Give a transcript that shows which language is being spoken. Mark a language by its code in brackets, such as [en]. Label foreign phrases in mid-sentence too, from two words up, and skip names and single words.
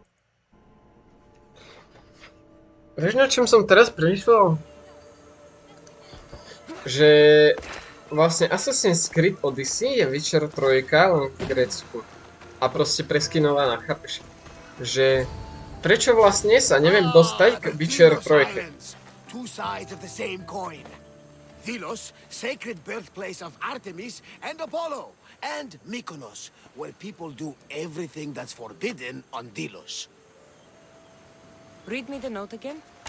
[sk] Vieš, na čom som teraz premýšľal? Že vlastne Assassin's Creed Odyssey je Witcher 3 len v Grécku. A proste preskinovaná, chápeš? Že prečo vlastne sa neviem dostať k Witcher 3? [en] Two sides of the same coin. Delos, sacred birthplace of Artemis and Apollo, and Mykonos, where people do everything that's forbidden on Delos. Read me the note again.